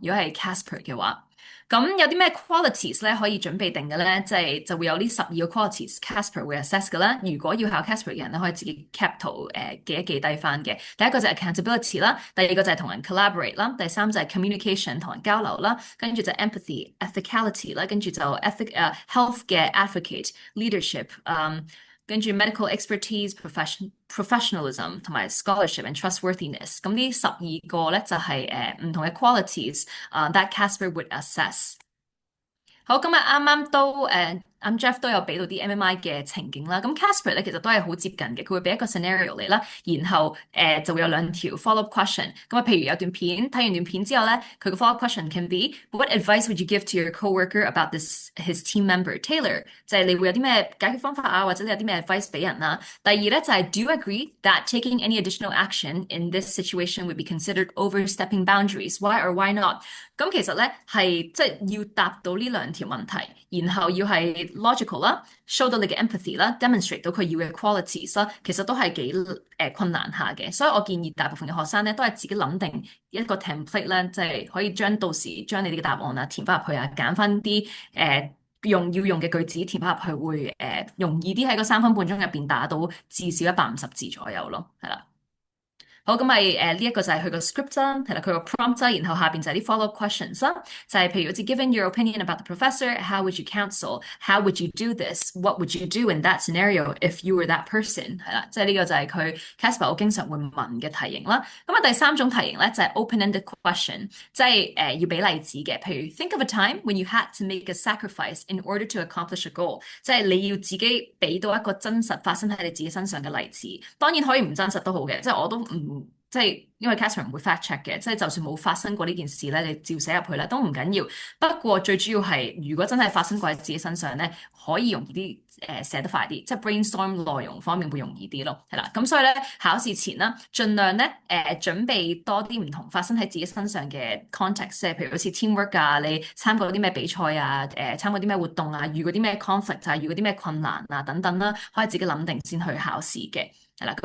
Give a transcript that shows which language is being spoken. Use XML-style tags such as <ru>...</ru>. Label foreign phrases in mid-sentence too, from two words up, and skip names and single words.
<yue>如果係 Casper 嘅話。咁有啲咩 qualities 咧可以準備定嘅咧？就會有呢12個 qualities Casper 會 assess 嘅啦。如果要考 Casper 嘅人咧，可以自己 cap 圖記低翻嘅。第一個就係 accountability 啦，第二個就係同人 collaborate 啦，第三就係 communication 同人交流啦，跟住就</yue> <en>empathy、ethicality</en> <yue>啦，跟住就 health 嘅</yue> <en>advocate、leadership，</en> <yue>跟住</yue> <en>medical expertise、professionalism</en> <yue>同埋</yue> <en>scholarship and trustworthiness。</en> <yue>咁呢12個咧就係唔同嘅</yue> <en>qualities that Casper would assess。</en> <yue>好，咁啊啱啱都Jeff 都有俾到啲 MMI 嘅情景啦。咁 Casper 咧其實都係好接近嘅，佢會俾一個 scenario 嚟啦，然後就會有2條</yue> <en>follow-up question。</en> <yue>咁啊，譬如有段片，睇完段片之後咧，佢個</yue> <en>follow-up question can be What advice would you give to your coworker about his team member Taylor？</en> <yue>就係你會有啲咩解決方法啊，或者你有啲咩 advice 俾人啦。第二咧就係</yue> <en>Do you agree that taking any additional action in this situation would be considered overstepping boundaries? Why or why not？</en> <yue>咁其實咧係即係要答到呢2條問題，然後要係logical 啦，show 到你嘅 empathy 啦，demonstrate 到佢要嘅 qualities 啦，其實都係幾困難下嘅。所以我建議大部分嘅學生咧都係自己諗定一個 template 咧，即係可以到時將你哋嘅答案啊填翻入去啊，揀翻啲要用嘅句子填翻入去會容易啲喺個3分半鐘入邊打到至少150字左右咯，係啦。好，咁咪呢一個就係佢個 script 啦，係啦，佢個 prompt 啦，然後下邊就係啲</yue> <en>follow-up questions</en> <yue>啦，就係譬如好似</yue> <en>given your opinion about the professor, how would you counsel? How would you do this? What would you do in that scenario if you were that person？</en> <yue>係啦，即係呢個就係佢 Casper 好經常會問嘅題型啦。咁啊，第3種題型咧就係 open-ended question，即係要俾例子嘅，譬如</yue> <en>think of a time when you had to make a sacrifice in order to accomplish a goal，</en> <yue>即係你要自己俾到一個真實發生喺你自己身上嘅例子，當然可以唔真實都好嘅，即係我都唔。即係因為 Casper 唔會</yue> <en>fact check</en> <yue>嘅，即係就算冇發生過呢件事咧，你照寫入去咧都唔緊要。不過最主要係，如果真係發生過喺自己身上咧，可以容易啲寫得快啲，即係 brainstorm 內容方面會容易啲咯，係啦。咁所以咧考試前啦，盡量咧準備多啲唔同發生喺自己身上嘅 context， 即係譬如好似 teamwork 啊，你參過啲咩比賽啊，參過啲咩活動啊，遇過啲咩 conflict 啊，遇過啲咩困難啊等等啦，可以自己諗定先去考試嘅，係啦。</yue>